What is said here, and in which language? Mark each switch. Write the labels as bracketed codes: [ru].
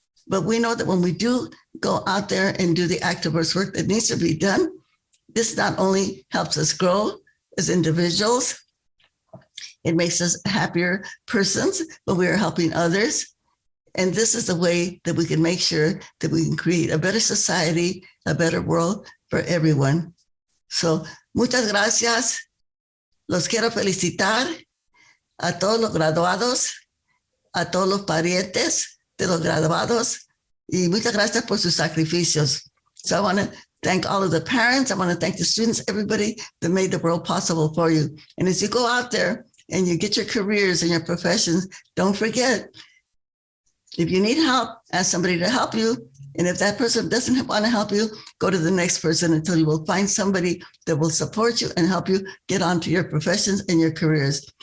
[en] But we know that when we do go out there and do the activist work that needs to be done, this not only helps us grow as individuals, it makes us happier persons, but we are helping others. And this is the way that we can make sure that we can create a better society, a better world for everyone. So, [es] muchas gracias. Los quiero felicitar a todos los graduados, a todos los parientes de los graduados, y muchas gracias por sus sacrificios. [en] So I want to thank all of the parents. I want to thank the students, everybody that made the world possible for you. And as you go out there and you get your careers and your professions, don't forget, if you need help, ask somebody to help you. And if that person doesn't want to help you, go to the next person until you will find somebody that will support you and help you get onto your professions and your careers.